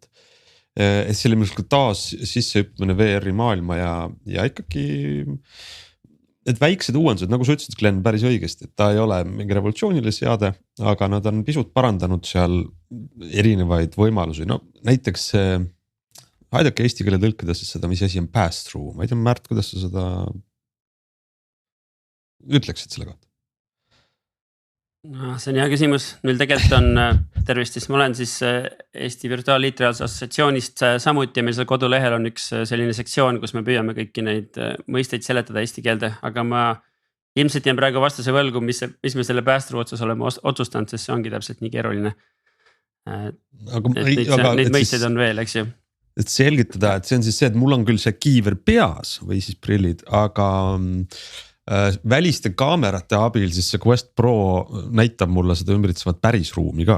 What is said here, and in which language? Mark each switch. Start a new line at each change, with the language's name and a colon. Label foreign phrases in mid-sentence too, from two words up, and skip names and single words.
Estonian: Et see oli mingi taas sissehüppmine VR-i maailma ja ikkagi et väiksed uuendused, nagu sa ütlesid, Glen, päris õigesti, et ta ei ole mingi revolutsiooniline seade, aga nad on pisut parandanud seal erinevaid võimalusi. Näiteks aidake eesti keele tõlkida siis seda, mis asi on pass-through. Ma ei tea, Märt, kuidas sa seda ütleksid selle kohta? See on hea küsimus, meil tegelikult on tervist, ma olen siis Eesti Virtuaalliitreaalse Assotsiatsioonist samuti ja meil seal kodulehel on üks selline sektsioon, kus me püüame kõiki neid mõisteid seletada eesti keelde, aga ma ilmselt jään praegu vastuse võlgu, mis me selle pass-through otsas oleme otsustanud, sest see ongi täpselt nii keeruline. Neid mõisteid on veel, eks ju. Et selgitada, et see on siis see, et mul on küll see kiiver peas või siis prillid, aga väliste kaamerate abil siis see Quest Pro näitab mulle seda ümbritsevat päris ruumi ka.